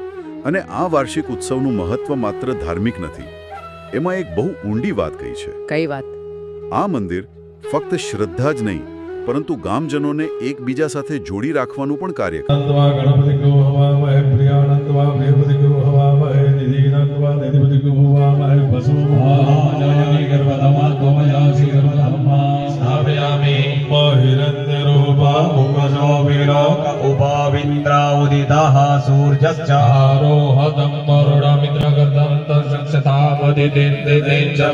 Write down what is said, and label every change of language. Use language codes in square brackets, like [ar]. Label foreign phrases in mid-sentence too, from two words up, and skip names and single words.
[gu] અને આ વાર્ષિક ઉત્સવનું મહત્વ માત્ર ધાર્મિક નથી. એમાં એક બહુ ઊંડી વાત કહી છે. કઈ વાત? આ મંદિર ફક્ત શ્રદ્ધા જ નહીં પરંતુ ગામજનોને એકબીજા સાથે જોડી રાખવાનું પણ કાર્ય કરે. [sa] वसुभाजनि गर्भधमात्मयासि गर्भधम्मा स्थापयामि हिरण्यरूपा मुखशोभिलोक उपाविन्द्राउदितः सूर्यश्च आरोहतं वरुणमिन्द्रगर्दं तक्षतावदितेन्द्रितेन च